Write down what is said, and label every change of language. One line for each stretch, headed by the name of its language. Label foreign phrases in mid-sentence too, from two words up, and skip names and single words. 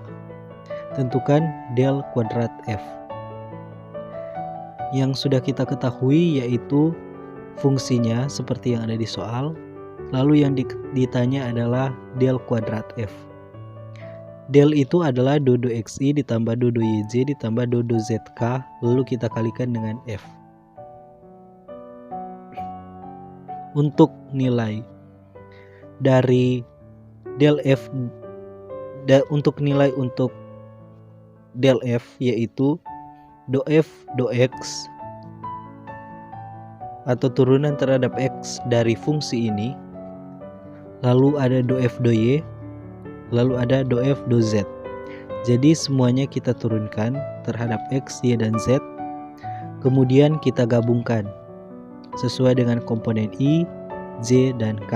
Indonesian: Tentukan del kuadrat F. Yang sudah kita ketahui yaitu fungsinya seperti yang ada di soal. Lalu yang ditanya adalah del kuadrat F. Del itu adalah do XI ditambah do YJ ditambah do ZK, lalu kita kalikan dengan F. Untuk nilai dari del F, untuk nilai untuk del F yaitu do F do X atau turunan terhadap X dari fungsi ini, lalu ada do F do Y, lalu ada do F do Z. Jadi semuanya kita turunkan terhadap X, Y, dan Z. Kemudian kita gabungkan sesuai dengan komponen I, J, dan K.